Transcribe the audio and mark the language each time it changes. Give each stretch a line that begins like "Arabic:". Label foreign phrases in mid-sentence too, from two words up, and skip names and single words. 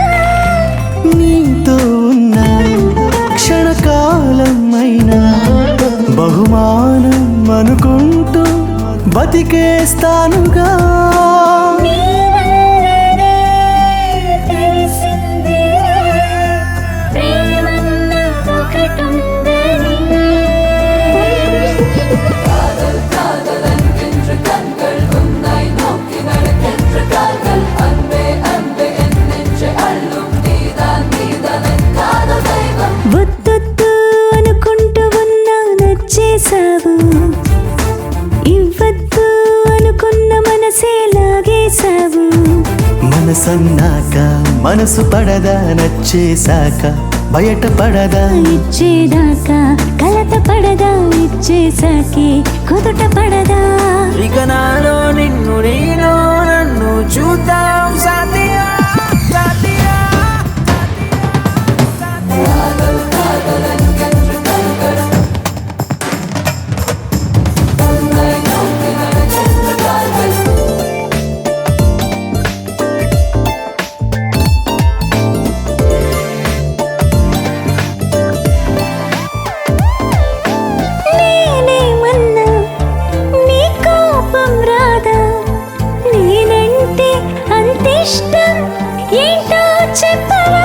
Telugu: నీతో ఉన్న క్షణకాలం అయినా బహుమానం అనుకుంటూ బతికేస్తానుగా నీ వల్లనే తెలిసిందిరా ప్రేమన్నదొకటుందని
Tamil: காதல் காதல் என்கின்ற கண்கள் உன்னை நோக்கி நடக்கின்ற கால்கள் அன்பே அன்பே என் நெஞ்சை அள்ளும் நீதான் நீதான் என் காதல் தெய்வம்
Telugu: వద్దొద్దు అనుకుంటూ ఉన్నా నచ్చేసావు ఇవ్వద్దు అనుకున్న మనసే లాగేశావు మనసన్నాక మనసు పడదా నచ్చేశాక బయట పడదా ఇచ్చేదాకా కలత పడదా ఇచ్చేసాకే కుదుట పడదా ఇక నాలో నిన్ను నేను నన్ను చూద్దాం
Hindi: साथिया साथिया
Tamil: காதல் காதல் என்கின்ற கண்கள் உன்னை நோக்கி நடக்கின்ற கால்கள்
Telugu: నేనేమన్నా నీ కోపం రాదా నేనంటే అంతిష్టం ఏంటో చెప్పరా